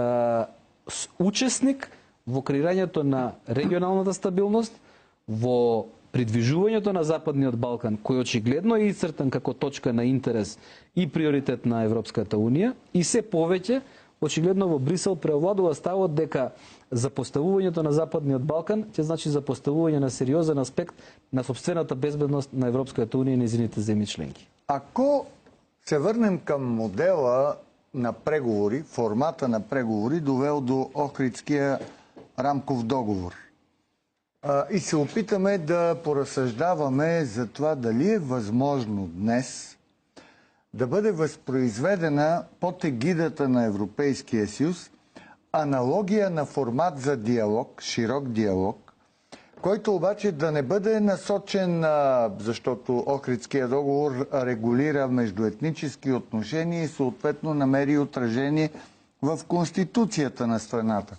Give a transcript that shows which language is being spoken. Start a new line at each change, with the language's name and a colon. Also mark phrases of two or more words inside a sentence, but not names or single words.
Macedonian: учесник во креирањето на регионалната стабилност, во придвижувањето на Западниот Балкан, кој очигледно е исцртан како точка на интерес и приоритет на Европската унија, и се повеќе очигледно во Брисел преовладува ставот дека запоставувањето на Западниот Балкан ќе значи запоставување на сериозен аспект на собствената безбедност на Европската унија и незините земји членки.
Bulgarian: Ако се върнем към модела на преговори, формата на преговори, довел до Охридския рамков договор, и се опитаме да поразсъждаваме за това дали е възможно днес да бъде възпроизведена под егидата на Европейския съюз аналогия на формат за диалог, широк диалог, който обаче да не бъде насочен, защото Охридския договор регулира междуетнически отношения и съответно намери отражение в Конституцията на страната.